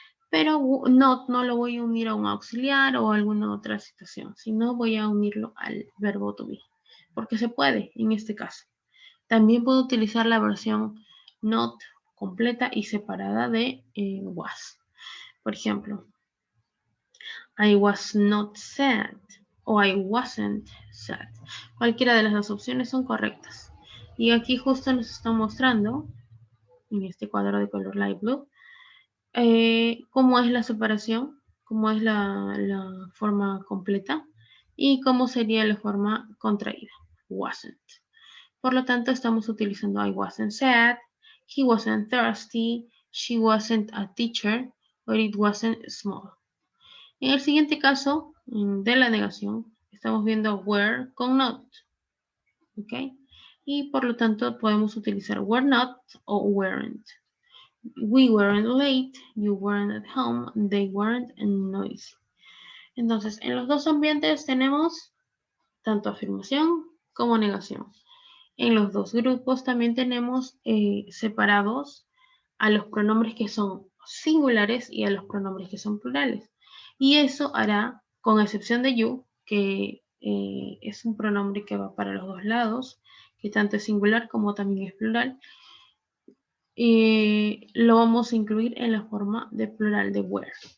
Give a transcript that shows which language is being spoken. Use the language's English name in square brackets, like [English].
[Spanish] Pero not no lo voy a unir a un auxiliar o a alguna otra situación, sino voy a unirlo al verbo to be, porque se puede en este caso. También puedo utilizar la versión not completa y separada de was. Por ejemplo, [English] I was not sad o I wasn't sad. [Spanish] Cualquiera de las dos opciones son correctas. Y aquí justo nos están mostrando, en este cuadro de color light blue, cómo es la separación, cómo es la forma completa y cómo sería la forma contraída, wasn't. Por lo tanto, estamos utilizando [English] I wasn't sad, he wasn't thirsty, she wasn't a teacher, or it wasn't small. [Spanish] En el siguiente caso de la negación, estamos viendo were con not. ¿Ok? Y por lo tanto podemos utilizar were not o weren't. [English] We weren't late, you weren't at home, they weren't noisy. [Spanish] Entonces, en los dos ambientes tenemos tanto afirmación como negación. En los dos grupos también tenemos separados a los pronombres que son singulares y a los pronombres que son plurales. Y eso hará, con excepción de you, que es un pronombre que va para los dos lados, que tanto es singular como también es plural, lo vamos a incluir en la forma de plural de were.